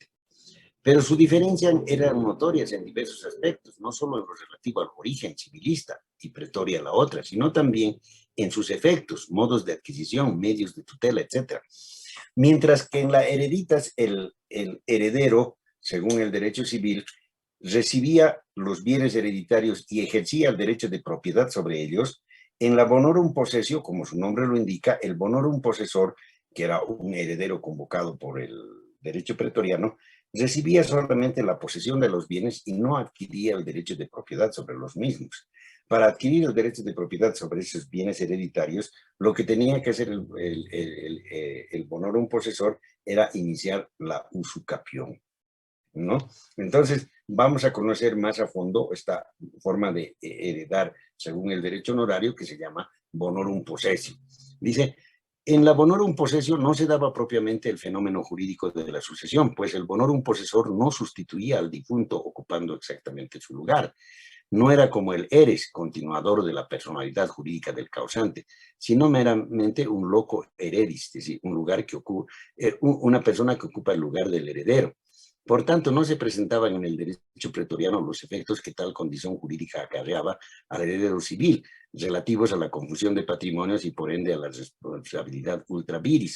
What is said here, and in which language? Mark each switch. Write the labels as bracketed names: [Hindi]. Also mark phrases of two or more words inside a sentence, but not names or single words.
[Spanish] Pero su diferencia eran notorias en diversos aspectos, no solo en lo relativo al origen civilista y pretoria la otra, sino también en sus efectos, modos de adquisición, medios de tutela, etc. Mientras que en la Hereditas el heredero, según el derecho civil, recibía los bienes hereditarios y ejercía el derecho de propiedad sobre ellos, en la [Latin] bonorum possessio, [Spanish] como su nombre lo indica, el [Latin] bonorum possessor, [Spanish] que era un heredero convocado por el derecho pretoriano, recibía solamente la posesión de los bienes y no adquiría el derecho de propiedad sobre los mismos. Para adquirir el derecho de propiedad sobre esos bienes hereditarios, lo que tenía que hacer el [Latin] bonorum possessor [Spanish] era iniciar la usucapión, ¿no? Entonces, vamos a conocer más a fondo esta forma de heredar según el derecho honorario que se llama [Latin] bonorum possessio. [Spanish] Dice, en la [Latin] bonorum possessio [Spanish] no se daba propiamente el fenómeno jurídico de la sucesión, pues el [Latin] bonorum possessor [Spanish] no sustituía al difunto ocupando exactamente su lugar. No era como el eres, continuador de la personalidad jurídica del causante, sino meramente un [Latin] loco heredis, [Spanish] es decir, un lugar que una persona que ocupa el lugar del heredero. Por tanto, no se presentaban en el derecho pretoriano los efectos que tal condición jurídica acarreaba al heredero civil, relativos a la confusión de patrimonios y por ende a la responsabilidad [Latin] ultra viris.